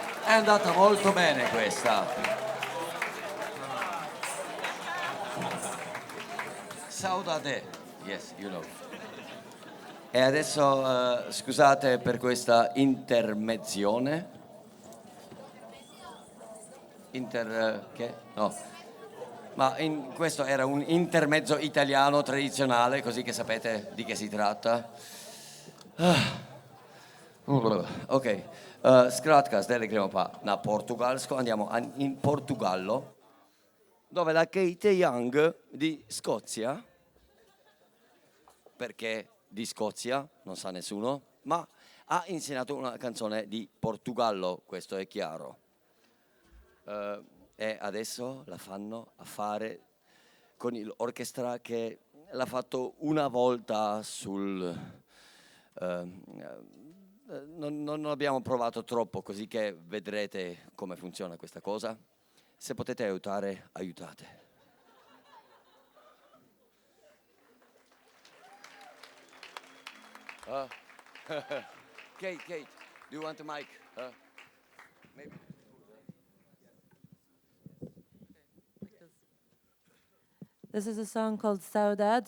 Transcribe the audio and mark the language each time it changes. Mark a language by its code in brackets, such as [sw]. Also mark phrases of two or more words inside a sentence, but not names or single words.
[it] È andata molto bene questa. Saudade. [en] Yes, you know. [it] E adesso scusate per questa intermezzione. Che? No. Ma questo era un intermezzo italiano tradizionale, così che sapete di che si tratta. [sl] Ok, skratka, zdaj gremo pa na portugalsko, [it] andiamo in Portogallo, dove la Kate Young di Scozia, perché di Scozia, non sa nessuno, ma ha insegnato una canzone di Portogallo, questo è chiaro. E adesso la fanno a fare con l'orchestra che l'ha fatto una volta sul... non abbiamo provato troppo, così che vedrete come funziona questa cosa. Se potete aiutare, aiutate. [en] Kate, do you want a mic? Maybe. This is a song called Saudade.